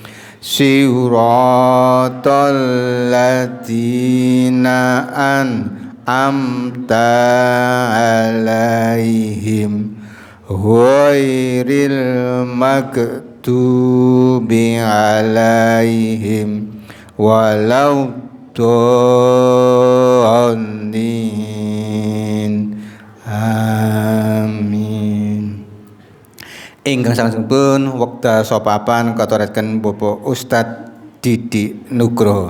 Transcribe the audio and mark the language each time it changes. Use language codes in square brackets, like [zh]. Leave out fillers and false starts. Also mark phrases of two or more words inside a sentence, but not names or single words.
[ar] صراط الذين أنعمت عليهم غير المغضوب عليهم ولا الضالين. آمين. [jv] Ingkang sanesipun wekdal sopapan katuraken Bapak Ustadz Didi Nugroho.